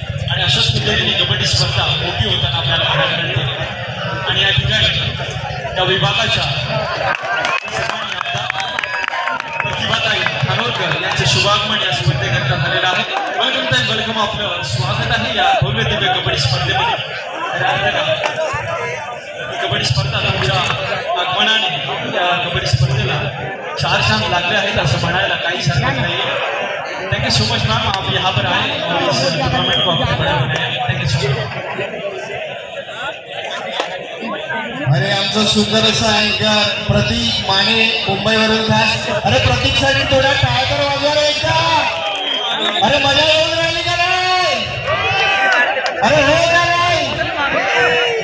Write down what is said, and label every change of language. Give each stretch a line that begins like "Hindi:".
Marathi: आणि अशाच पद्धतीने कबड्डी स्पर्धा मोठी होताना आपल्याला पाहायला मिळते आणि या ठिकाणी त्या विभागाच्या प्रतिभाताई धानोरकर यांचे शुभागमन या स्पर्धेकरता झालेलं आहे। वेलकम ताई वेलकम आपलं स्वागत आहे या भव्य दिव्य कबड्डी स्पर्धेमध्ये। कबड्डी स्पर्धा तुमच्या आगमनाने या कबड्डी स्पर्धेला 4 चांद लागले आहेत असं म्हणायला काही हरकत नाही।
English: thank you so much ma'am,
Hindi: आप यहाँ पर आए और इस टूर्नामेंट को आपने बड़ा बनाया।
English: Thank you so much.
Marathi: अरे आमचं सुंदर असं अँकर प्रतीक माने मुंबईवरून खास। अरे प्रतीक साठी थोडा टाळ तर वाजवा रे एकदा। अरे मजा येऊन राहिली का नाही? अरे हो का नाही?